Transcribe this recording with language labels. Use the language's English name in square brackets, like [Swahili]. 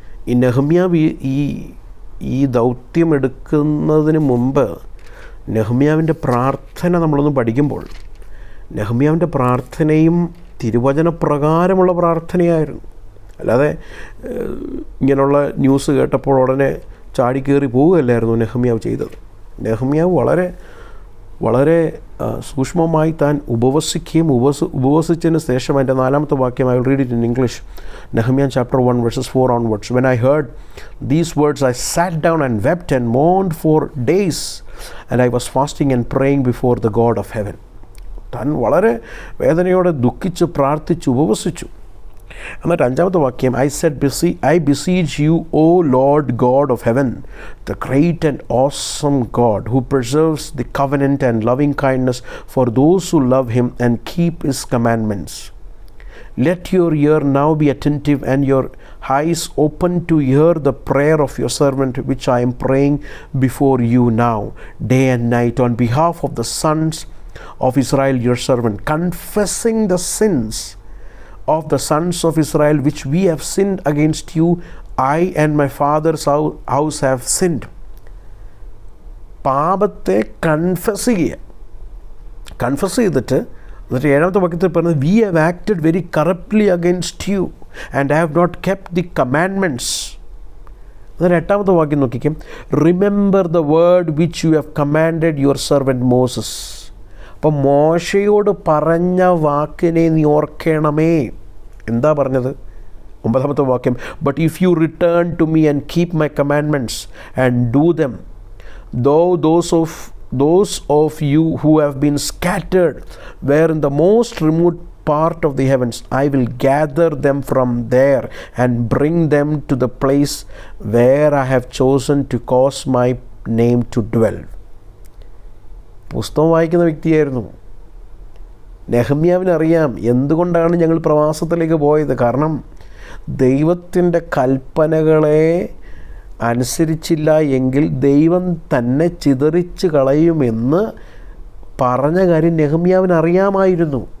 [Malayalam] ഈ നെഹമ്യാവ് ഈ ദൗത്യം എടുക്കുന്നതിന് മുമ്പ് നെഹമ്യാവിൻ്റെ പ്രാർത്ഥന നമ്മളൊന്ന് പഠിക്കുമ്പോൾ, നെഹമ്യാവിൻ്റെ പ്രാർത്ഥനയും തിരുവചനപ്രകാരമുള്ള പ്രാർത്ഥനയായിരുന്നു. അല്ലാതെ ഇങ്ങനെയുള്ള ന്യൂസ് കേട്ടപ്പോൾ ഉടനെ ചാടിക്കേറി പോവുകയല്ലായിരുന്നു നെഹമ്യാവ് ചെയ്തത്. നെഹമ്യാവ് വളരെ വളരെ സൂക്ഷ്മമായി താൻ ഉപവസിക്കുകയും ഉപവസിച്ചതിന് ശേഷം അതിൻ്റെ 4-ാമത്തെ വാക്യം, [English] I will read it in English. Nehemiah chapter 1 verses 4 onwards. When I heard these words, I sat down and wept and mourned for days, and I was fasting and praying before the God of heaven. [Malayalam] താൻ വളരെ വേദനയോടെ ദുഃഖിച്ച് പ്രാർത്ഥിച്ച് ഉപവസിച്ചു. എന്നിട്ട് 5-ാമത്തെ വാക്യം, [English] I beseech you, O Lord God of heaven, the great and awesome God, who preserves the covenant and loving kindness for those who love him and keep his commandments. Let your ear now be attentive and your eyes open to hear the prayer of your servant, which I am praying before you now, day and night, on behalf of the sons of Israel, your servant, confessing the sins of the sons of Israel which we have sinned against you. I and my father's house have sinned. [Malayalam] പാപത്തെ confess ചെയ്തിട്ട് എന്നിട്ട് 7-ാമത്തെ വാക്യത്തിൽ പറഞ്ഞത്, [English] We have acted very corruptly against you and have not kept the commandments. [Malayalam] എന്നിട്ട് 8-ാമത്തെ വാക്യം നോക്കിക്കും, [English] Remember the word which you have commanded your servant Moses. [Malayalam] അപ്പം മോശയോട് പറഞ്ഞ വാക്കിനെ നീ ഓർക്കണമേ. എന്താ പറഞ്ഞത്? 9-ാമത്തെ വാക്യം, [English] But if you return to me and keep my commandments and do them, though those of you who have been scattered were in the most remote part of the heavens, I will gather them from there and bring them to the place where I have chosen to cause my name to dwell. [Malayalam] പുസ്തകം വായിക്കുന്ന വ്യക്തിയായിരുന്നു നെഹമ്യാവിനറിയാം എന്തുകൊണ്ടാണ് ഞങ്ങൾ പ്രവാസത്തിലേക്ക് പോയത്. കാരണം ദൈവത്തിൻ്റെ കൽപ്പനകളെ അനുസരിച്ചില്ല എങ്കിൽ ദൈവം തന്നെ ചിതറിച്ച് കളയുമെന്ന് പറഞ്ഞ കാര്യം നെഹമ്യാവിന് അറിയാമായിരുന്നു.